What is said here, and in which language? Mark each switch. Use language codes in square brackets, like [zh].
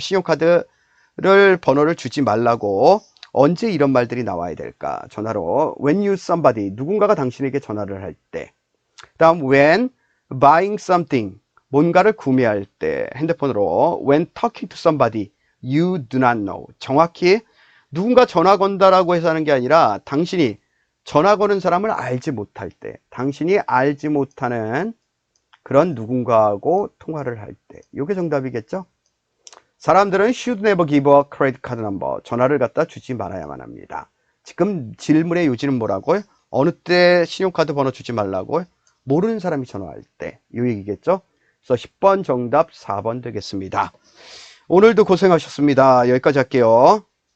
[ko] 신용카드를 번호를 주지 말라고. 언제 이런 말들이 나와야 될까? 전화로. [en] When you somebody. [ko] 누군가가 당신에게 전화를 할 때. 다음 [en] when buying something. [ko] 뭔가를 구매할 때 핸드폰으로. [en] When talking to somebody you do not know. [ko] 정확히 누군가 전화 건다라고 해서 하는 게 아니라 당신이 전화 거는 사람을 알지 못할 때, 당신이 알지 못하는 그런 누군가하고 통화를 할 때, 이게 정답이겠죠? 사람들은 [en] should never give a credit card number. [ko] 전화를 갖다 주지 말아야만 합니다. 지금 질문의 요지는 뭐라고요? 어느 때 신용카드 번호 주지 말라고요? 모르는 사람이 전화할 때. 이 얘기겠죠? 그래서 10번 정답 4번 되겠습니다. 오늘도 고생하셨습니다. 여기까지 할게요.